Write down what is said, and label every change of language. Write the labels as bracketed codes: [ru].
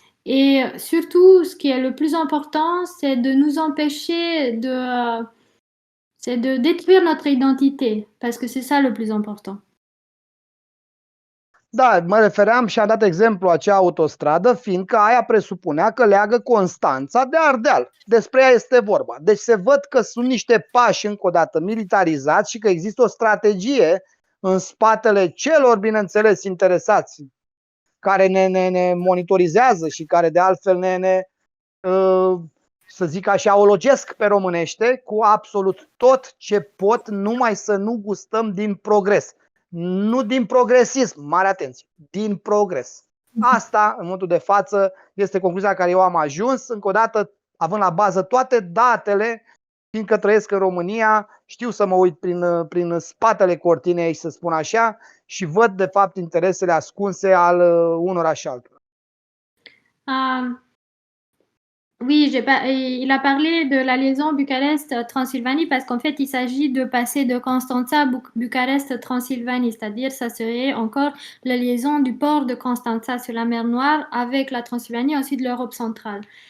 [fr] Et surtout, ce qui est le plus important, c'est de nous empêcher c'est de détruire notre identité, parce que c'est ça le plus important. [ro] Da, mă refeream și am dat exemplu acea autostradă, fiindcă aia presupunea că leagă Constanța de Ardeal. Despre ea este vorba. Deci se văd că sunt niște pași, încă o dată, militarizați și că există o strategie în spatele celor, bineînțeles, interesați, care ne monitorizează și care de altfel să zic așa, ologesc pe românește cu absolut tot ce pot, numai să nu gustăm din progres. Nu din progresism, mare atenție, din progres. Asta, în momentul de față, este concluzia la care eu am ajuns, încă o dată, având la bază toate datele, fiindcă trăiesc în România, știu să mă uit prin spatele cortinei, să spun așa, și văd, de fapt, interesele ascunse al unora și altora. [fr] Oui, il a parlé de la liaison Bucarest-Transylvanie parce qu'en fait, il s'agit de passer de Constanța à Bucarest-Transylvanie, c'est-à-dire ça serait encore la liaison du port de Constanța sur la mer Noire avec la Transylvanie, ensuite l'Europe centrale.